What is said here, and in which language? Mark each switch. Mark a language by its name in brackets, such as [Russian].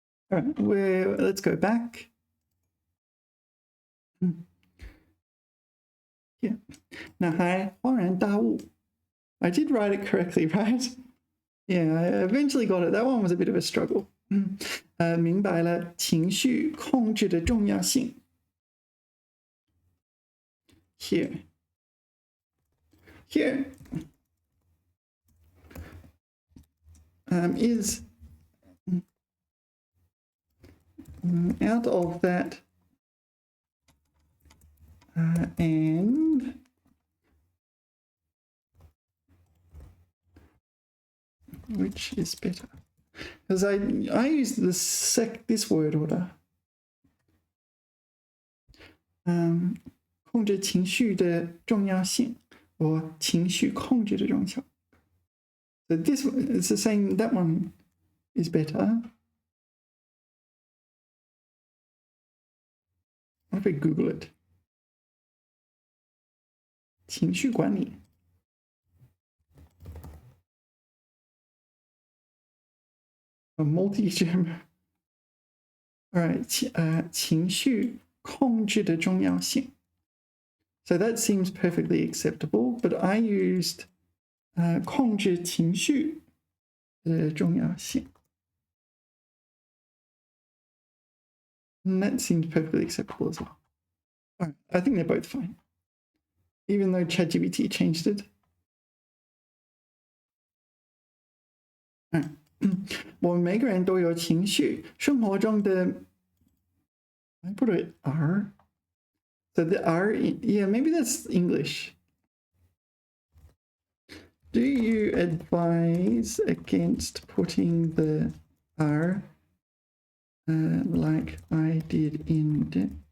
[English] All right, let's go back. [Chinese] Yeah. 那还恍然大悟. [English] I did write it correctly, right? Yeah, I eventually got it. That one was a bit of a struggle. [Chinese] 明白了情绪控制的重要性. [English] Here. Is out of that and which is better? Because I use this word order. [Chinese] 控制情绪的重要性，或情绪控制的重要性。 [English] So this is saying that one is better. What if we Google it? [Chinese] 情绪管理。 [English] A multi-gem. All right, [Chinese] 情绪控制的重要性. [English] So that seems perfectly acceptable, but I used [Chinese] 控制情绪的重要性. [English] And that seems perfectly acceptable as well. All right, I think they're both fine, even though ChatGPT changed it. All right. [Chinese] 我们每个人都有情绪，生活中的 [English] I put it R. So the R, yeah, maybe that's English. Do you advise against putting the R like I did in the...